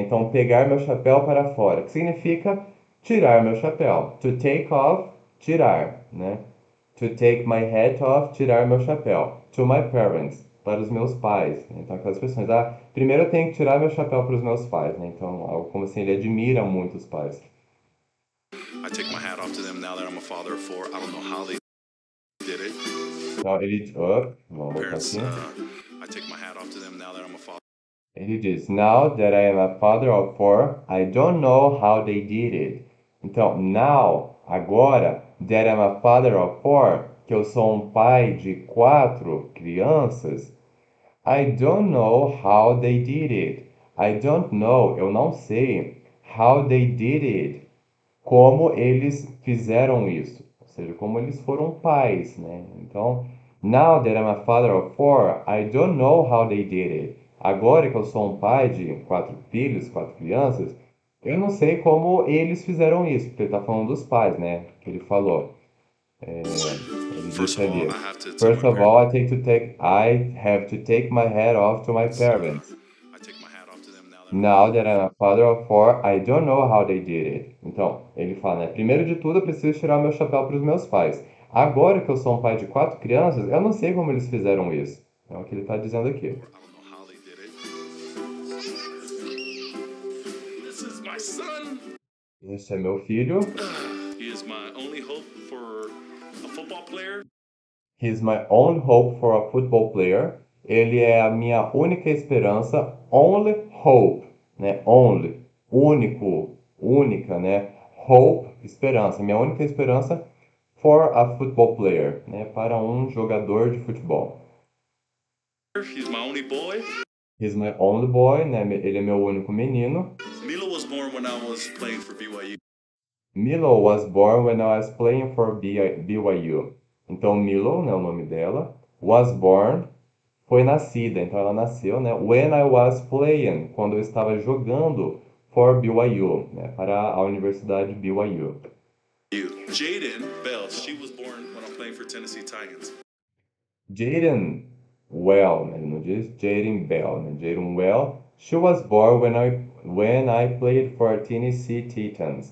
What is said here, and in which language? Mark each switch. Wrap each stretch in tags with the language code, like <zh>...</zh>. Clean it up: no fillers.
<pt>Então, pegar meu chapéu para fora, que significa tirar meu chapéu.</pt> <en>To take off, tirar, né? To take my hat off,</en> <pt>tirar meu chapéu.</pt> <en>To my parents,</en> <pt>para os meus pais. Né? Então, aquelas expressões. Primeiro eu tenho que tirar meu chapéu para os meus pais, né? Então, algo como assim, ele admira muito os pais.</pt> <en>I take my hat off to them now that I'm a father of four. I don't know how they did it.</en> <pt>Então, vamos botar assim.</pt> <en>I take my hat off to them now that I'm a father.</en> <pt>Ele diz,</pt> <en>now that I am a father of four, I don't know how they did it. Então, now, agora, that I'm a father of four,</en> <pt>que eu sou um pai de 4 crianças,</pt> <en>I don't know how they did it. I don't know,</en> <pt>eu não sei,</pt> <en>how they did it.</en> <pt>Como eles fizeram isso. Ou seja, como eles foram pais, né?</pt> <en>Então, now that I'm a father of four, I don't know how they did it.</en> <pt>Agora que eu sou um pai de 4 filhos, 4 crianças, eu não sei como eles fizeram isso, porque ele está falando dos pais, né? Que ele falou. Ele disse ali.</pt> <en>First of all, I have to take my hat off to my parents. I take my hat off to them now that Now that I'm a father of four, I don't know how they did it.</en> <pt>Então, ele fala, né? Primeiro de tudo, eu preciso tirar meu chapéu para os meus pais. Agora que eu sou um pai de 4 crianças, eu não sei como eles fizeram isso. É o que ele está dizendo aqui.</pt> <en>I don't know how they did it. This is my son.</en> <pt>Esse é meu filho.</pt> <en>He is my only hope for a football player. He's my only hope for a football player.</en> <pt>Ele é a minha única esperança.</pt> <en>Only hope,</en> <pt>né? Only, único, única, né? Hope, esperança. Minha única esperança</pt> <en>for a football player,</en> <pt>né? Para um jogador de futebol.</pt> <en>He's my only boy. He's my only boy,</en> <pt>né? Ele é meu único menino.</pt> <en>Mila was born when I was playing for BYU. Milo was born when I was playing for BYU.</en> <pt>Então, Milo, né, o nome dela,</pt> <en>was born,</en> <pt>foi nascida. Então, ela nasceu, né,</pt> <en>when I was playing,</en> <pt>quando eu estava jogando</pt> <en>for BYU,</en> <pt>né, para a Universidade BYU.</pt> <en>Jaden Bell, she was born when I'm playing for Tennessee Titans. Jaden Well, né,</en> <pt>ele não diz</pt> <en>Jaden Bell, né, Jaden Well, she was born when I played for Tennessee Titans.</en>